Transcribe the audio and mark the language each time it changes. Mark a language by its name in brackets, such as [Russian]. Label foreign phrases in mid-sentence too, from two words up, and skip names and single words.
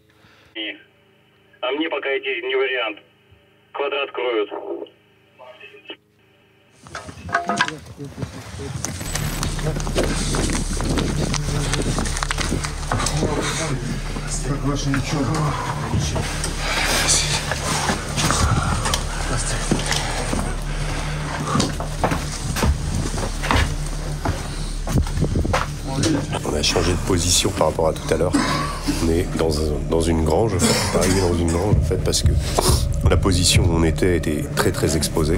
[Russian] А мне пока идти не вариант. Квадрат кроют. Как ваше ничего? [French] On a changé de position par rapport à tout à l'heure. On est dans une grange, en fait. On est arrivé dans une grange, en fait, parce que la position où on était très très exposée.